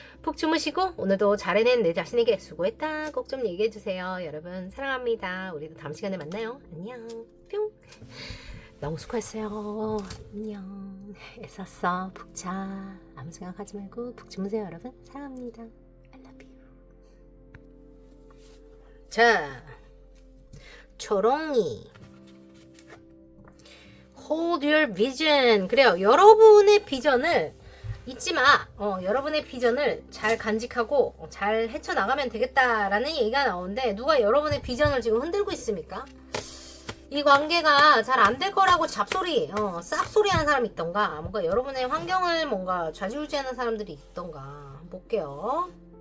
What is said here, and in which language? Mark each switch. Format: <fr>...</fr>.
<ko>푹 주무시고 오늘도 잘 해낸 내 자신에게 수고했다 꼭 좀 얘기해주세요. 여러분 사랑합니다. 우리도 다음 시간에 만나요. 안녕. 뿅. 너무 수고했어요. 안녕. 애썼어. 푹 자. 아무 생각하지 말고 푹 주무세요. 여러분 사랑합니다.</ko> <en>I love you.</en> <ko>자,</ko> <en>초롱이 Hold your vision.</en> <ko>그래요. 여러분의 비전을 잊지 마. 여러분의 비전을 잘 간직하고 잘 헤쳐나가면 되겠다라는 얘기가 나오는데 누가 여러분의 비전을 지금 흔들고 있습니까? 이 관계가 잘 안 될 거라고 잡소리, 쌉소리 하는 사람이 있던가, 뭔가 여러분의 환경을 뭔가 좌지우지하는 사람들이 있던가, 한번 볼게요.</ko>